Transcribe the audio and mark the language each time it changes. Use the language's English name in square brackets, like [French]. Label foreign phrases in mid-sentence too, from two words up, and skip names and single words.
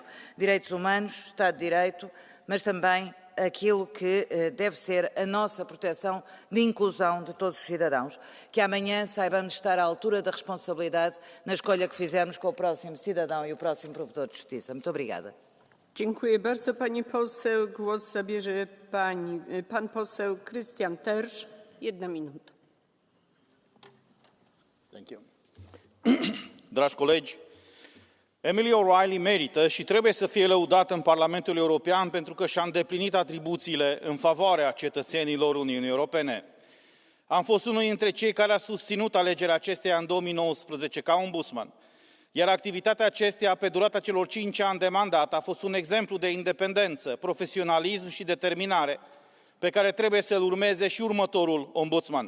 [Portuguese] Direitos humanos, Estado de Direito, mas também aquilo que deve ser a nossa proteção de inclusão de todos os cidadãos. Que amanhã saibamos estar à altura da responsabilidade na escolha que fizermos com o próximo cidadão e o próximo provedor de justiça. Muito obrigada. [Polish] Dziękuję bardzo pani poseł. Głos zabierze pan poseł Christian Tersch. 1 minuta. [English] Thank you. [Romanian] Dragi colegi, Emily O'Reilly merită și trebuie să fie lăudată în Parlamentul European pentru că și-a îndeplinit atribuțiile în favoarea cetățenilor Uniunii Europene. Am fost unul dintre cei care a susținut alegerea acesteia în 2019 ca ombudsman, iar activitatea acesteia pe durata celor 5 ani de mandat a fost un exemplu de independență, profesionalism și determinare pe care trebuie să-l urmeze și următorul ombudsman.